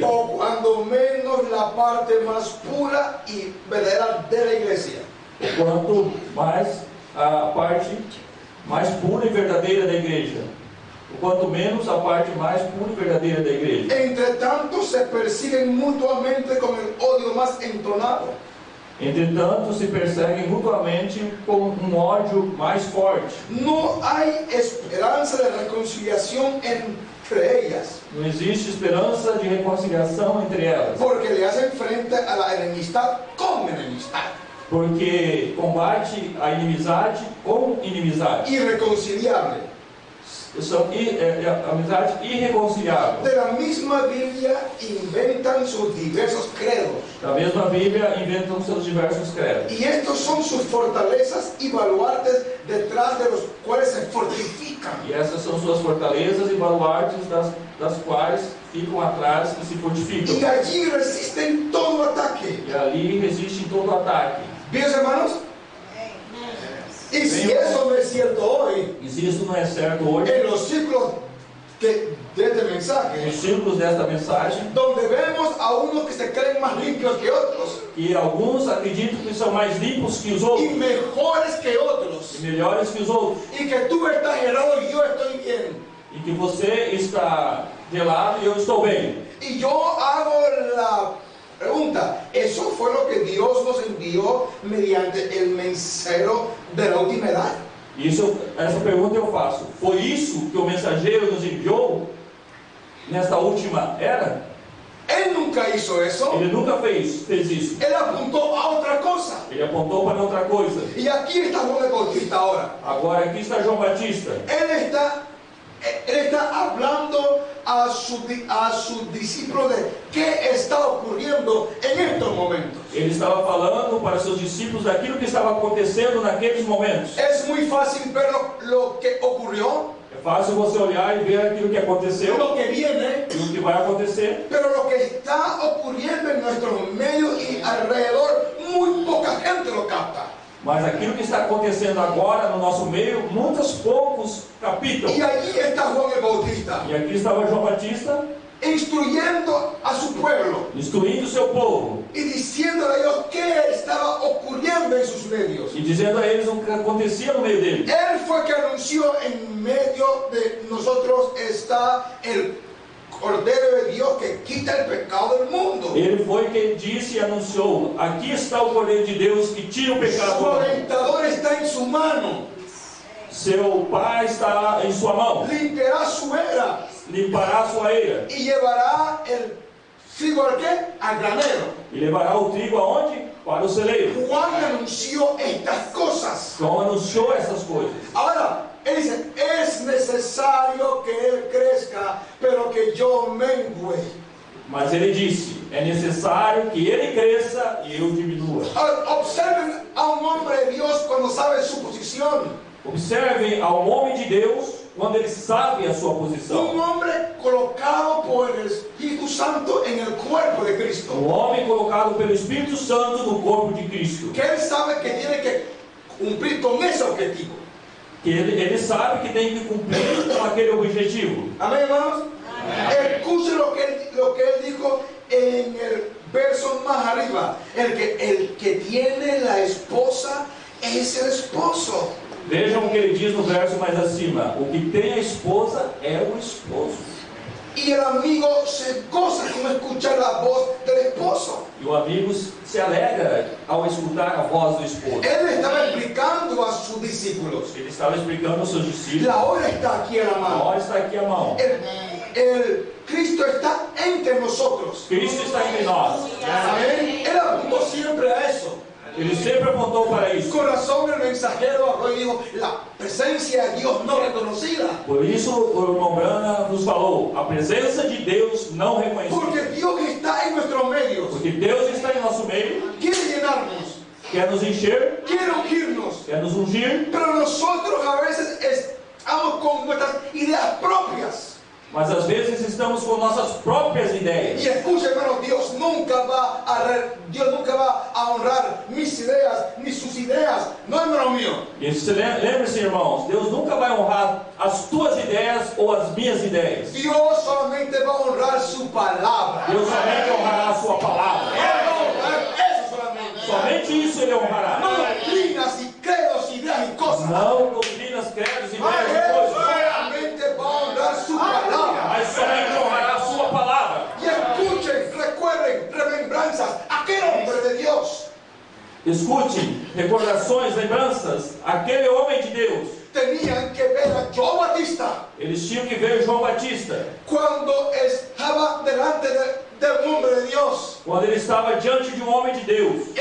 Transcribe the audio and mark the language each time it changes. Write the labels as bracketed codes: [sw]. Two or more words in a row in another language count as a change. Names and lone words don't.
[es] o cuando menos la parte más pura y verdadera de la iglesia. [pt] ou quanto mais a parte mais pura e verdadeira da igreja, ou quanto menos a parte mais pura e verdadeira da igreja. [es] Entre tanto se persiguen mutuamente con el odio más entonado. [pt] Entretanto, se perseguem mutuamente com um ódio mais forte. [es] No hay esperanza de reconciliación entre ellas, [pt] Não existe esperança de reconciliação entre elas, [es] porque le hacen frente a la enemistad con enemistad, [pt] porque combate a inimizade com inimizade. [es] irreconciliable. [pt] São amizade irreconciliável. [es] De la misma Biblia inventan sus diversos credos, [pt] Da mesma Bíblia inventam seus diversos credos. [es] y estos son sus fortalezas y baluartes detrás de los cuales se fortifican. [pt] E essas são suas fortalezas e baluartes das quais ficam atrás e se [es] Y [pt] fortificam. [es] allí resisten todo ataque. [pt] E ali resiste todo ataque. [es] ¿Bien, hermanos? Y si eso no es cierto hoy, [pt] E se isso não é certo hoje, [es] en los ciclos de este mensaje, [pt] nos círculos desta mensagem, [es] donde vemos a unos que se creen más limpios que otros [pt] que alguns acreditam que são mais limpos que os [es] y [pt] outros, [es] mejores que otros, [pt] e melhores que os outros, [es] y que tú estás errado y yo estoy bien. [pt] e que você está gelado e eu estou bem. [es] Y yo hago la pregunta, ¿eso fue lo que Dios nos envió mediante el mensajero de la última edad? [pt] Essa pergunta eu faço. Foi isso que o mensageiro nos enviou nesta última era? [es] Él nunca hizo eso. [pt] Ele nunca fez isso. [es] Él apuntó a otra cosa. [pt] Ele apontou para outra coisa. [es] Y aquí está Juan el Bautista ahora. [pt] Agora aqui está João Batista. [es] Él está hablando a sus discípulos de qué está ocurriendo en estos momentos. [pt] Ele estava falando para seus discípulos daquilo que estava acontecendo naqueles momentos. [es] Es muy fácil ver lo que ocurrió, [pt] É fácil você olhar e ver aquilo que aconteceu [es] lo que viene, [pt] e o que vai acontecer. [es] pero lo que está ocurriendo en nuestros medios y alrededor, muy poca gente lo capta. [pt] Mas aquilo que está acontecendo agora no nosso meio, poucos captam. [es] Y allí está Juan el Bautista, [pt] E aqui estava João Batista [es] instruyendo a su pueblo [pt] instruindo o seu povo [es] y diciéndole a ellos qué estaba ocurriendo en sus medios. [pt] e dizendo a eles o que acontecia no meio deles. [es] Él fue que anunció: en medio de nosotros está el Cordero de Dios que quita el pecado del mundo. [pt] Ele foi quem disse e anunciou: aqui está o Cordeiro de Deus que tira o pecado [es] Su [pt] do mundo. [es] aventador está en su mano. [pt] Seu Pai está em sua mão, [es] Limpiará su era [pt] limpará a sua eira [es] y llevará el trigo al qué? Al granero. [pt] e levará o trigo aonde? Para o celeiro. [es] Juan anunció estas cosas. [pt] João anunciou essas coisas. [es] Ahora, él dice: es necesario que él crezca, pero que yo mengue. [pt] Mas ele disse: é necessário que ele cresça e eu diminua. [es] Ahora, observen a un hombre de Dios cuando sabe su posición. [pt] Observem ao homem de Deus quando ele sabe a sua posição. [es] Un hombre colocado por el Espíritu Santo en el cuerpo de Cristo. [pt] Um homem colocado pelo Espírito Santo no corpo de Cristo. [es] Que él sabe que tiene que cumplir con ese objetivo. [pt] Que ele sabe que tem que cumprir com aquele objetivo. [es] Amén, hermanos. Escuche lo que él dijo en el versos más arriba, el que tiene la esposa es el esposo. [pt] Vejam o que ele diz no verso mais acima: o que tem a esposa é o esposo. [es] Y el amigo se goza con escuchar la voz del esposo. [pt] E o amigo se alegra ao escutar a voz do esposo. [es] Él estaba explicando a sus discípulos. [pt] Ele estava explicando aos seus discípulos: [es] La hora está aquí a la [pt] a [es] mano. [pt] hora está aqui a mão. [es] El Cristo está entre nosotros. [pt] Cristo está entre nós. [es] Amén. Él apuntó siempre a eso. [pt] Ele sempre apontou para isso. [es] Con razón el mensajero habló y dijo, la presencia de Dios no reconocida. [pt] Por isso o irmão Branham nos falou: a presença de Deus não reconhecida. [es] Porque Dios está en nuestros medios. [pt] Porque Deus está em nosso meio, [es] Quiere llenarnos, [pt] quer nos encher, [es] quiere ungirnos. [pt] quer nos ungir, [es] Pero nosotros a veces estamos con nuestras ideas propias. [pt] mas às vezes estamos com nossas próprias ideias. [es] Y escucha, hermano, Dios nunca va a honrar mis ideas ni sus ideas. No, hermano mío. [pt] E lembre-se, irmãos, Deus nunca vai honrar as tuas ideias ou as minhas ideias. [es] Dios solamente va a honrar su palabra. [pt] Deus somente honrará a sua palavra. [es] Él va a honrar eso solamente. [pt] Somente isso Ele honrará. [es] No doctrinas y credos, ideas y cosas. [pt] Não doutrinas, credos, ideias Mas e [es] Él [pt] coisas. [es] solamente va a honrar su palabra. [pt] Mas somente honrará a sua palavra. [es] Y escuchen, recuerden, remembranzas, aquel hombre de Dios [pt] Escute, recordações, lembranças. Aquele homem de Deus, [es] tenían que ver a João Batista [pt] eles tinham que ver João Batista. [es] cuando estaba delante del hombre de Dios. [pt] Quando ele estava diante de um homem de Deus,